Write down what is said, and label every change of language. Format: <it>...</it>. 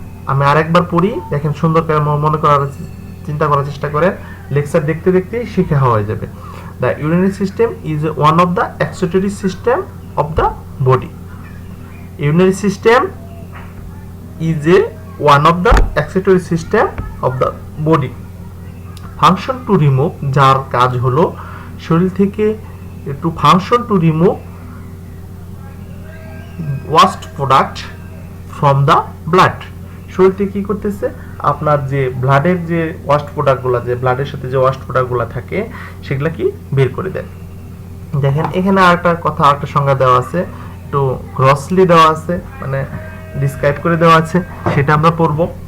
<bn>আমি আরেকবার পড়ি, দেখেন সুন্দর করে মনে করার চিন্তা করার চেষ্টা করেন, লেকচার দেখতে দেখতে শিখা হয়ে যাবে।</bn> <en>The urinary system is one of the excretory system of the body. Urinary system is a one of the excretory system of the body। function to remove,</en> <bn>যার কাজ হলো শরীর থেকে একটু</bn> <en>function to remove waste product from the blood।</en> <bn>শরীর থেকে কি করতেছে? আপনার যে ব্লাডের যে ওয়াস্ট প্রোডাক্টগুলো, যে ব্লাডের সাথে যে ওয়াস্ট প্রোডাক্টগুলো থাকে সেগুলা কি বের করে দেয়। দেখেন এখানে আরেকটা কথা, আরেকটা সংজ্ঞা দেওয়া আছে, একটু গ্রসলি দেওয়া আছে, মানে ডিসক্রাইব করে দেওয়া আছে, সেটা আমরা পড়ব।</bn>